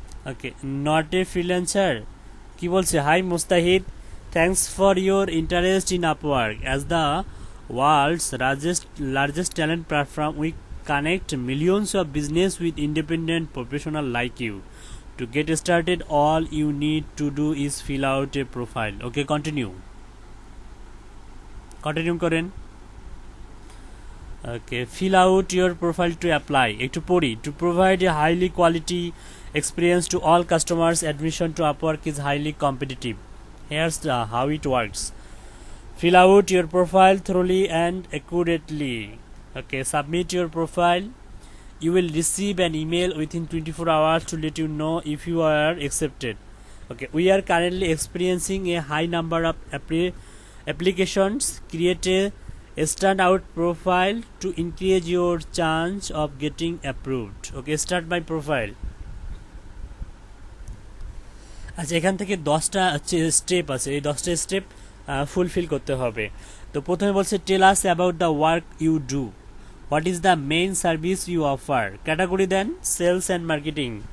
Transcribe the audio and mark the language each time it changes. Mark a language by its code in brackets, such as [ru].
[en] okay, not a freelancer [bn] কি বলছে? [en] Hi Mustahid, thanks for your interest in Upwork as the world's largest talent platform. We connect millions of business with independent professional like you. To get started, all you need to do is fill out a profile. [bn] Okay, continue করেন। [en] Okay, fill out your profile to apply. [bn] একটু পড়ি। [en] To provide a highly quality experience to all customers, admission to Upwork is highly competitive. Here's how it works. Fill out your profile thoroughly and accurately. Okay, submit your profile. You will receive an email within 24 hours to let you know if you are accepted. Okay, we are currently experiencing a high number of applications. Create a standout profile to increase your chance of getting approved. Okay, start my profile. [bn] আচ্ছা, এখান থেকে 10টা step আছে, এই 10টা step fulfil করতে হবে। তো প্রথমে বলছে [en] Tell us about the work you do, what is the main service you offer. [bn] Category then sales and marketing.